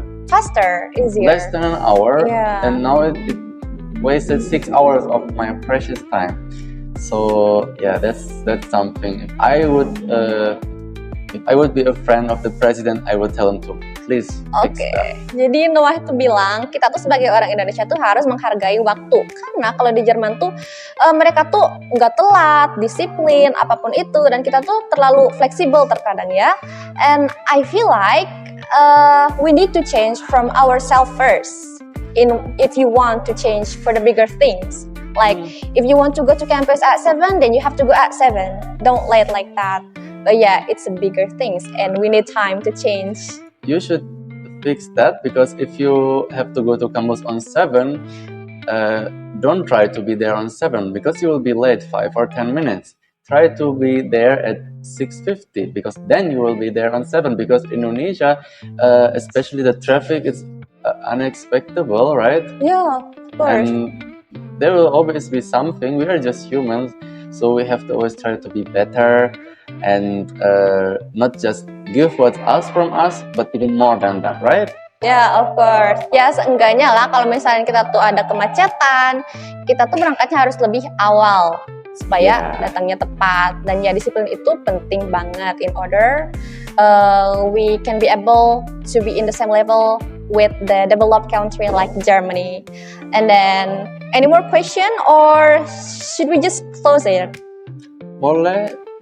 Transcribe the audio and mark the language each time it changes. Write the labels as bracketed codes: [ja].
[en] faster, easier, less than an hour, and now it wasted 6 hours of my precious time. So that's something. If I would be a friend of the president, I would tell him to please fix that. [id] Jadi Noah itu bilang kita tuh sebagai orang Indonesia tuh harus menghargai waktu, karena kalau di Jerman tuh mereka tuh nggak telat, disiplin apapun itu, dan kita tuh terlalu fleksibel terkadang ya. [en] And I feel like we need to change from ourselves first. If you want to change for the bigger things, like if you want to go to campus at 7, then you have to go at 7. Don't late like that. But it's a bigger things, and we need time to change. You should fix that, because if you have to go to campus on 7, don't try to be there on 7, because you will be late 5 or 10 minutes. Try to be there at 6:50, because then you will be there on 7, because Indonesia, especially the traffic, is unexpectable, right? Yeah, of course. And there will always be something. We are just humans, so we have to always try to be better, and not just give what's asked from us, but even more than that, right? Yeah, of course. [id] Ya, seenggaknya lah kalau misalnya kita tuh ada kemacetan, kita tuh berangkatnya harus lebih awal supaya datangnya tepat. Dan disiplin itu penting banget [en] in order we can be able to be in the same level with the developed country like Germany. And then, any more question, or should we just close it? [id] Boleh.